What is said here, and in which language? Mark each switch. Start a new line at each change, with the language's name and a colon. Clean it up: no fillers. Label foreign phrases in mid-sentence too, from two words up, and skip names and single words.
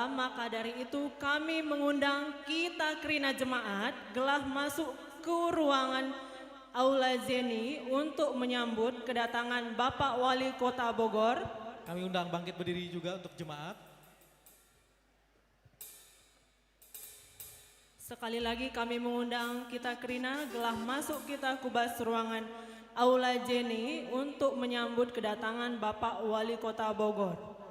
Indonesian: Maka dari itu kami mengundang kita Kerina Jemaat gelah masuk ke ruangan Aula Zeni untuk menyambut kedatangan Bapak Wali Kota Bogor. Kami undang bangkit berdiri juga untuk jemaat. Sekali lagi kami mengundang kita Kerina gelah masuk kita kubas ruangan Aula Zeni untuk menyambut kedatangan Bapak Wali Kota Bogor.